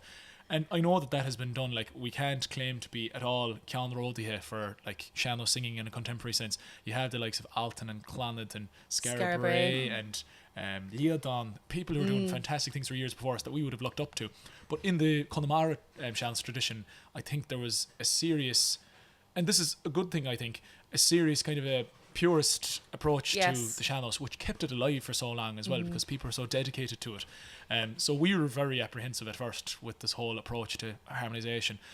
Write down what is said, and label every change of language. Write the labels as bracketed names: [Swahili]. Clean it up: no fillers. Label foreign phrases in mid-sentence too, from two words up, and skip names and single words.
[English] And I know that has been done. Like, we can't claim to be at all [Irish] ceann rodithe [English] for like sean-nós singing in a contemporary sense. You have the likes of Alton and Clonard and Scarabray and Leodon, people who were doing fantastic things for years before us that we would have looked up to. But in the Connemara sean-nós tradition, I think there was a serious, and this is a good thing, I think, a serious kind of a purist approach to the sean-nós, which kept it alive for so long as well, because people are so dedicated to it. So we were very apprehensive at first with this whole approach to harmonisation.